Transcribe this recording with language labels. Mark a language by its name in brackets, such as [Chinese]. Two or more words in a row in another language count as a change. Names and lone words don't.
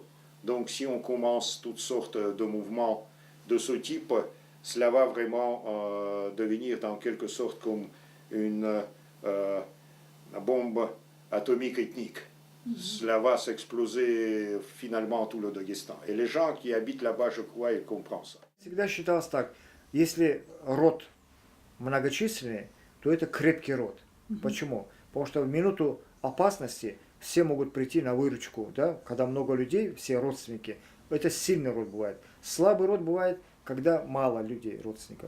[French] Donc si on commence toutes sortes de mouvements de ce type, cela va vraiment devenir en quelque sorte comme une bombe atomique ethnique. Cela va s'exploser finalement tout le Daghestan. Et les gens qui habitent là-bas, je crois, ils comprennent ça. [Russian] Всегда считалось так, если род многочисленный, то это крепкий род. Почему? Потому что в минуту опасности все могут прийти на выручку, да? Когда много людей, все родственники, это сильный род бывает. Слабый род бывает, когда мало людей, родственников.